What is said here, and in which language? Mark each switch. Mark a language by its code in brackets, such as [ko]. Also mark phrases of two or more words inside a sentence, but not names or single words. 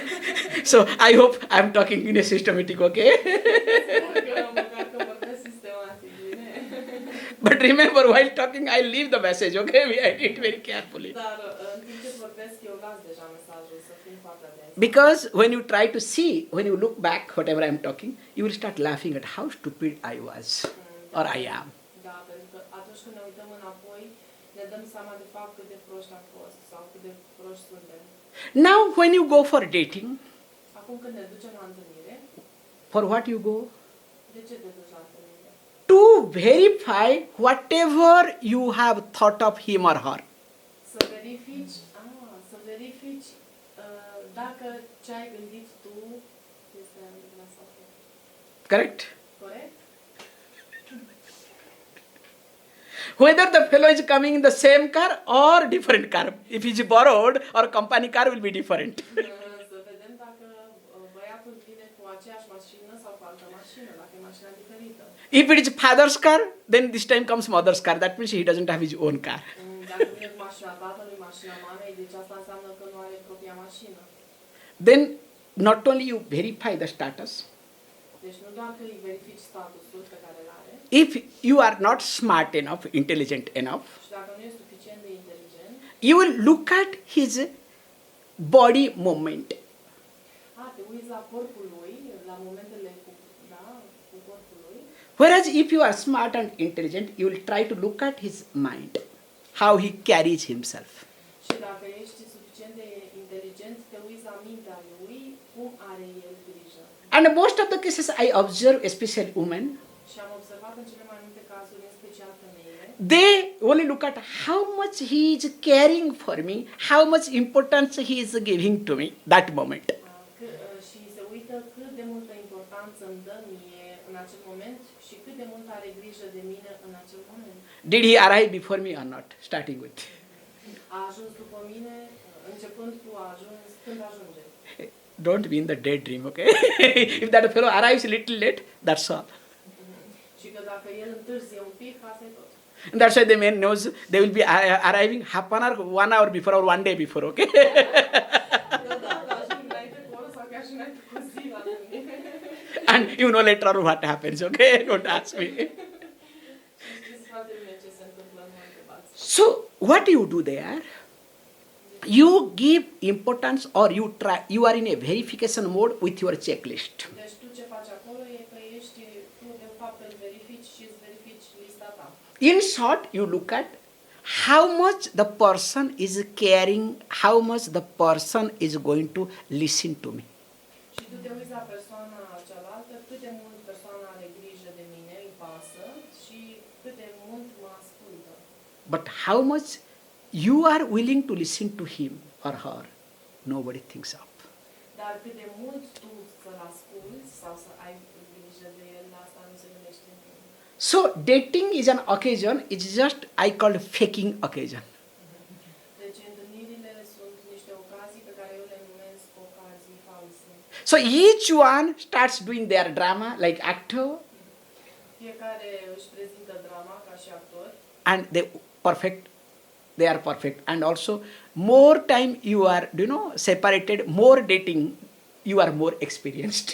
[en] So I hope I'm talking in a systematic, okay? [ro] Sper că măcar că vorbesc sistematic, bine? [en] But remember, while talking, I leave the message, okay? We edit it very carefully. [ro] Dar în timp ce vorbesc, eu las deja mesajul, să fim foarte atenți. [en] Because when you try to see, when you look back, whatever I'm talking, you will start laughing at how stupid I was or I am. [ro] Da, pentru că atunci când ne uităm înapoi, ne dăm seama de fapt cât de proști am fost sau cât de proști suntem. [en] Now, when you go for dating, [ro] Acum când ne ducem la întâlnire, [en] for what you go? [ro] de ce te duci la întâlnire? [en] To verify whatever you have thought of him or her. [ro] Să verifici verifici dacă ce ai gândit tu este adevărat sau nu. [en] Correct? [ro] Corect? [en] Whether the fellow is coming in the same car or different car. If he is borrowed or company car will be different. [ro] Să vedem dacă băiatul vine cu aceeași mașină sau cu altă mașină, dacă e mașina diferită. [en] If it is father's car, then this time comes mother's car. That means he doesn't have his own car. [ro] Dacă vine cu mașina tatălui, mașina mamei, deci asta înseamnă că nu are propria mașină. [en] Then not only you verify the status, [ro] Deci nu doar că îi verifici statusul pe care îl are, [en] if you are not smart enough, intelligent enough, [ro] și dacă nu e suficient de inteligent, [en] you will look at his body movement. [ro] te uiți la corpul lui, la momentele cu corpul lui. [en] Whereas if you are smart and intelligent, you will try to look at his mind, how he carries himself. [ro] Și dacă ești suficient de inteligent, te uiți la mintea lui, cum are el grijă. [en] And most of the cases I observe, especially women, [ro] Și am observat în cele mai multe cazuri, în special femeile, [en] they only look at how much he is caring for me, how much importance he is giving to me that moment. [ro] și se uită cât de multă importanță îmi dă mie în acel moment și cât de mult are grijă de mine în acel moment. [en] Did he arrive before me or not? Starting with. [ro] A ajuns după mine, începând cu a ajuns, când ajunge. [en] Don't be in the daydream, okay? If that fellow arrives a little late, that's all. [ro] Și că dacă el întârzie un pic, asta e tot. [en] And that's why the man knows they will be arriving half an hour, 1 hour before or 1 day before, okay? And you know later on what happens, okay? Don't ask me. So, what you do there? You give importance or you are in a verification mode with your checklist. [ro] Deci tu ce faci acolo e că tu de fapt îl verifici și îți verifici lista ta. [en] In short, you look at how much the person is caring, how much the person is going to listen to me. [ro] Și tu te uiți la persoana cealaltă, cât de mult persoana are grijă de mine, îi pasă și cât de mult mă ascultă. [en] But how much you are willing to listen to him or her, nobody thinks of. [ro] Dar cât de mult tu să-l asculți sau să ai grijă de el, la asta nu se gândește nimeni. [en] So dating is an occasion, it's just I call faking occasion. [ro] Deci întâlnirile sunt niște ocazii pe care eu le numesc ocazii false. [en] So each one starts doing their drama like actor [ro] Fiecare își prezintă drama ca și actor [en] and they are perfect. And also more time you are, separated, more dating, you are more experienced.